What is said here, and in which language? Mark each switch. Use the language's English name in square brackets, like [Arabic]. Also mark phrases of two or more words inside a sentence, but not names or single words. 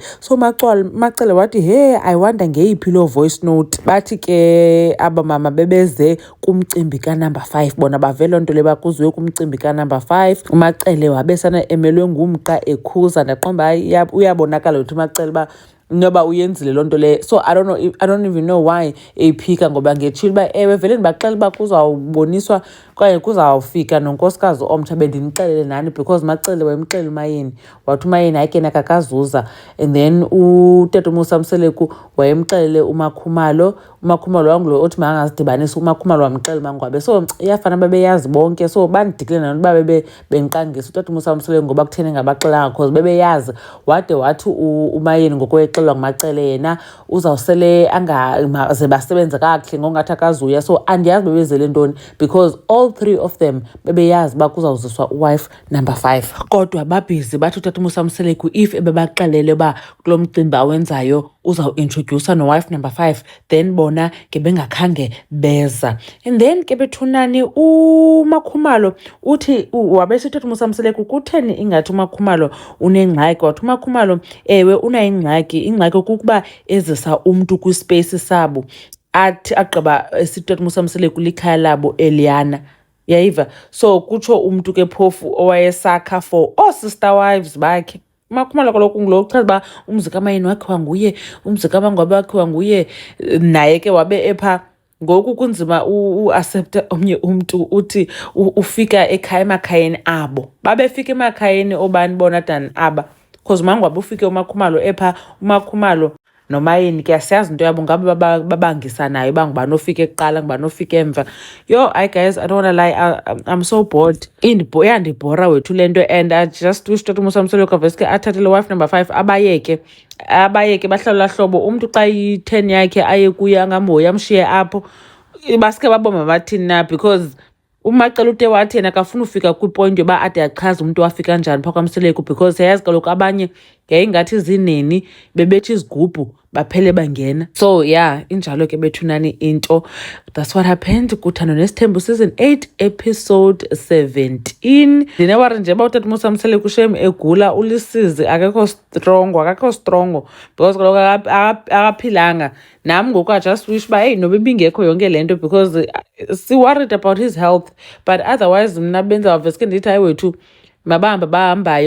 [Xhosa] So Macele wathi [English] I wonder [Xhosa] ngeyiphi loo [English] voice note. [Xhosa] Bathi ke aba mama bebeze kumcimbi kanumber 5, bona bavele loo nto le bakuziwe kumcimbi kanumber 5. uMacele wabesana emelwe ngumqa ekhuza, ndaqomba uyabonakala ukuthi uMacele uba noba uyenzile loo nto le. [English] So I don't even know why [Xhosa] eyiphika, ngoba ngetshile uba ewe vele ndibaxela uba kuzawuboniswa kwaye kuzawufika nonkosikazi omtsha bendimxelele nani, because Macele wayemxelela uMayeni. Wathi uMayeni hayi ke nakakazuza. [English] And then [Xhosa] uTata Musa Mseleku wayemxelele uMakhumalo wangulo othi makangazidibanisi. uMakhumalo wamxelela uMangwabe. So iyafana babeyazi bonke. So bandidikile nani uba benqangisa uTata Musa Mseleku ngoba kutheni ngabaxelanga because bebeyazi. Wade wathi uMayeni ngokwexelwa nguMacele yena uzawusele angaze basebenze kakuhle ngongathi akazuya. So andiyazi bebezele ntoni [English] because all 3 of them [Xhosa] bebeyazi uba kuzawuziswa uwife number 5. Kodwa babhizi bathi uTata Musa Mseleku if ebebaxelele uba kulo mcimbi awenzayo uzawuintrodusa nowife number 5, then bona ke bengakhange beza. [English] And then [Xhosa] ke bethunani uMakhumalo uthi wabesithi uTata Musa Mseleku kutheni ingathi uMakhumalo unengxaki. Wathi uMakhumalo ewe unayingxaki, ingxaki kukuba ezisa umntu kwispace sabo athi agqiba esithi uTata Musa Mseleku likhaya labo Eliana, yayiva. So kutsho umntu ke phofu owayesakha [English] for sister wives [Xhosa] bakhe. uMakhumalo kaloku ngulo uchaza uba umzi kaMayeni wakhiwa nguye, umzi kaMangwabe wakhiwa nguye, naye ke wabe epha. Ngoku kunzima uaccepta omnye umntu uthi ufika emakhayeni abo. Babefika emakhayeni obani bona than aba, because uMangwabe ufike uMakhumalo epha. uMakhumalo noMayeni ke asiyazi into yabo ngabe babangisanayo uba ngubani ofike kuqala ngubani ofike emva. [English] Hi guys, I don't want to lie, I'm so bored. [Xhosa] Yandibhora wethu le nto, [English] and I just wish [Xhosa] uTata Musa Mseleku aveske athathe le [English] wife number 5 [Xhosa] abayeke bahlala hlobo. Umntu xa yi-10 yakhe aye kuye angamhoyi amshiye apho, baske baboma bathini na, because uMacele ude wathi yena akafuna ufika kwipoint yoba ade achaze umntu wafika njani phaa kwaMseleku, because siyayazi kaloku abanye yayingathi zineni bebethi izigubhu baphele bangena. [English] So yeah, [Xhosa] injalo ke bethunani into. [English] That's what happened kuThando Nesithembu season 8 episode 17. [Xhosa] Ndinewari nje uba uTata Musa Mseleku shem egula, uLisizi akekho strongo because kaloku akaphilanga. Nam ngoku [English] I just wish [Xhosa] uba noba ibingekho yonke le nto, [English] because si-worried about his health, but otherwise [Xhosa] mna benza waveske ndithi hayi wethu bahambayo.